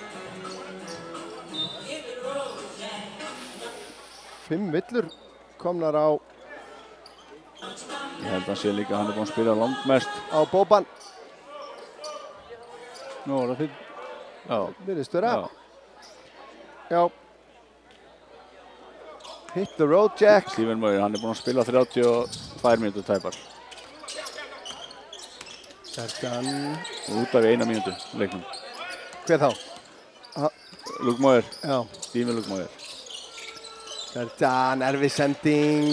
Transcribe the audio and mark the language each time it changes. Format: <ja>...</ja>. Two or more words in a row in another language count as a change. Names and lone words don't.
<is>5 villur komnar á... Ég held að sé líka að hann er búinn að spila langmest. Á Boban. Nú er það fyrir. Já. Virðist vera. Já.</is> <en>Hit the road, Jack.</en> <is>Stephen Moyer, hann er búinn að spila 32 mínútur tæpar. Serjan. Og út af 1 mínútu leiknum. Hver þá? Luke Moyer. Já. Stephen Luke Moyer. Serjan, erfið sending.</is>